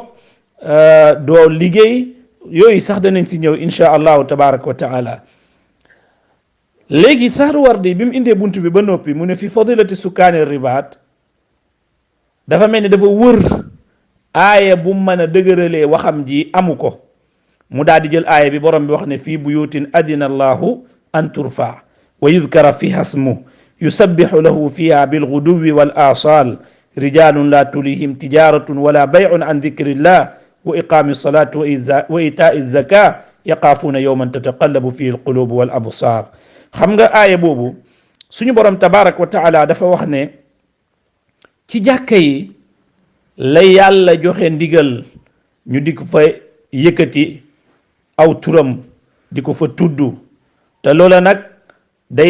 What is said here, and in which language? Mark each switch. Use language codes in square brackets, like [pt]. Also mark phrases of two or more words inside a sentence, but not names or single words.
[wo] doo liggéey yooyu sax danañ si ñëw [ar] إن شاء الله تبارك وتعالى [wo] léegi Sahru Wardi bi mu indee bunt bi ba noppi mu ne [ar] في فضيلة سكان الرباط [wo] dafa mel ni dafa wër aaya bu mën a dëgëralee waxam ji amu ko mu daal di jël aaya bi borom bi wax ne [ar] في بيوت أذن الله أن ترفع ويذكر فيها اسمه يسبح له فيها بالغدو والآصال رجال لا تلهيهم تجارة ولا بيع عن ذكر الله وإقام الصلاة وإيتاء الزكاة يخافون يوما تتقلب فيه القلوب والأبصار [wo] xam nga aaya boobu suñu borom [ar] تبارك وتعالى [wo] dafa wax ne ci jàkka yi la yàlla joxe ndigal ñu di ko fa yëkkati aw turam di ko fa tudd te loola nag day